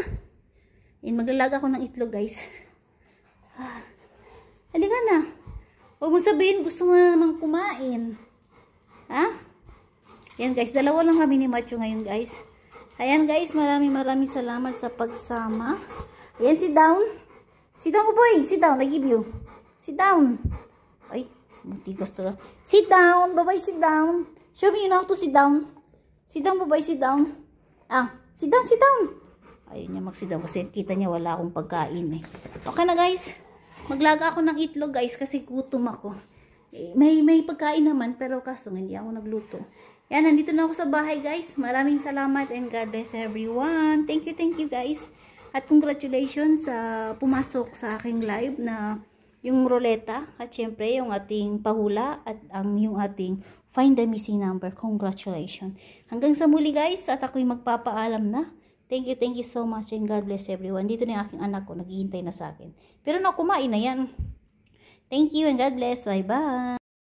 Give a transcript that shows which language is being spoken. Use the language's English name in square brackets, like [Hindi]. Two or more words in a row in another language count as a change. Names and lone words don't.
[Filipino] Yan, maglalaga ako ng itlog guys. Halika na. Huwag mo sabihin gusto mo na namang kumain. Ha? Yan guys, dalawa lang kami ni Macho ngayon guys. Ayan guys, maraming salamat sa pagsama. Ayan, [English] sit down. Sit down boy, sit down, I give you. Sit down. [Filipino] Ay, matigas to. [English] Sit down, bye-bye, sit down. Show me you know how to sit down. Sit down, bye-bye, sit down. Sit down, sit down. [Filipino] Ayun niya mag- [English] sit down [Filipino] kasi kita niya wala akong pagkain eh. Okay na guys. Maglaga ako ng itlog guys kasi gutom ako. May pagkain naman pero kaso hindi ako nagluto. Yan, nandito na ako sa bahay guys. Maraming salamat [English] and God bless everyone. Thank you guys. [Filipino] At congratulations sa pumasok sa aking live na yung ruleta at syempre yung ating pahula at yung ating [English] find the missing number. [Filipino] Congratulations. Hanggang sa muli guys at ako'y magpapaalam na. [English] Thank you so much and God bless everyone. [Filipino] Dito na yung aking anak ko, naghihintay na sa akin. Pero kumain na yan. [English] Thank you and God bless. Bye-bye.